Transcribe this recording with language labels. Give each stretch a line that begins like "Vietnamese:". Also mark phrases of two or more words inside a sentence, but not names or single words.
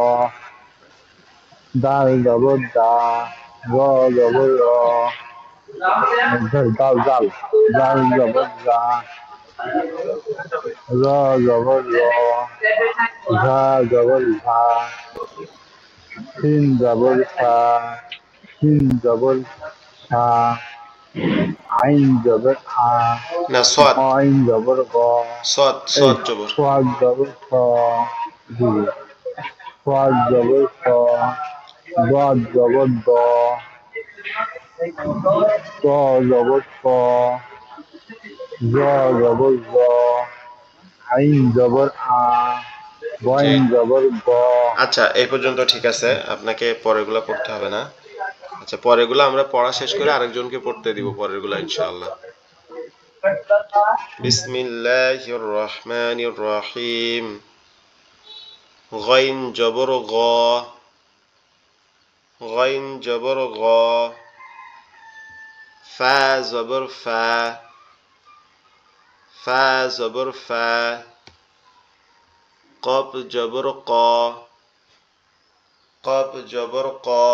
Bangla: দাল জবর দা, র জবর র, দাল দাল, দাল জবর দা, র জবর র, ঝা জবর ঝা, সিন জবর সা, শিন জবর সা, আইন জবর আ, না, সদ গইন জবর গ, সদ এই সদ জবর। সোয়াদ জবর স, জি সোয়াদ জবর স, দদ জবর দ, ত জবর ত, জ জবর জ, আইন জবর আ, জি, গইন জবর গ। আচ্ছা এই পর্যন্ত ঠিক আছে, আপনাকে পরেরগুলা পড়তে হবে না। আচ্ছা পরেরগুলো আমরা পড়া শেষ করে আরেকজনকে পড়তে দিব পরেরগুলা ইনশাআল্লাহ।
Arabic: بسم الله الرحمن الرحيم.
Bangla: গইন জবর গ, গইন জবর গ, ফা জবর ফা, ফা জবর ফা, কফ জবর ক, কফ জবর ক,